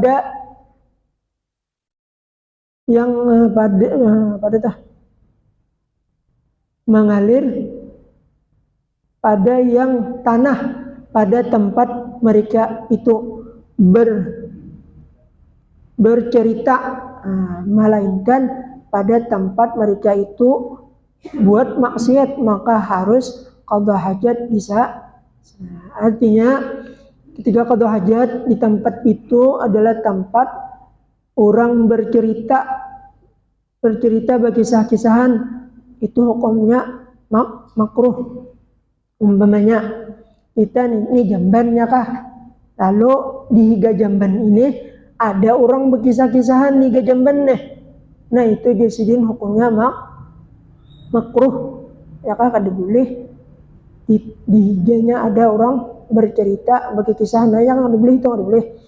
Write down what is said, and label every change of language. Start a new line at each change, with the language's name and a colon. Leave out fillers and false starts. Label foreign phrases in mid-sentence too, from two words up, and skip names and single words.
Indonesian: mengalir pada yang tanah pada tempat mereka itu bercerita, melainkan pada tempat mereka itu buat maksiat, maka harus qadha hajat bisa. Artinya ketika qadha hajat di tempat itu adalah tempat orang bercerita berkisah-kisahan, itu hukumnya makruh. Umpamanya kita ini jambannya kah, lalu
Banjar: di higa jamban
Indonesian: ini ada orang berkisah-kisahan
Banjar: di higa jamban nih,
Indonesian: nah
Banjar: itu disidin
Indonesian: hukumnya makruh, ya kah,
Banjar: kada boleh di higanya
Indonesian: ada orang bercerita berkisah, nah yang
Banjar: kada boleh
Indonesian: itu
Banjar: kada boleh.